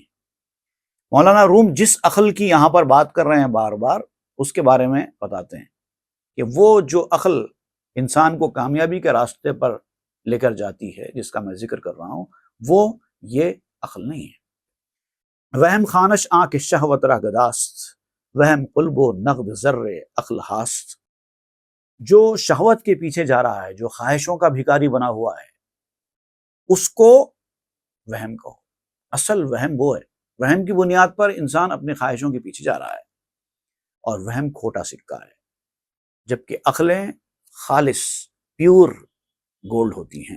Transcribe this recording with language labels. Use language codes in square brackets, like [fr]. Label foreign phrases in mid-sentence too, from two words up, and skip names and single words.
[ur] مولانا روم جس عقل کی یہاں پر بات کر رہے ہیں بار بار، اس کے بارے میں بتاتے ہیں کہ وہ جو عقل انسان کو کامیابی کے راستے پر لے کر جاتی ہے، جس کا میں ذکر کر رہا ہوں، وہ یہ عقل نہیں ہے۔ [fa] وہم خانش آنکھ شہوت را گداست، وہم قلب و نقد ذر عقل ہاست۔ [ur] جو شہوت کے پیچھے جا رہا ہے، جو خواہشوں کا بھکاری بنا ہوا ہے، اس کو وہم کہو۔ اصل وہم وہ ہے، وہم کی بنیاد پر انسان اپنی خواہشوں کے پیچھے جا رہا ہے، اور وہم کھوٹا سکہ ہے، جبکہ عقلیں خالص [en] pure gold [ur] ہوتی ہیں۔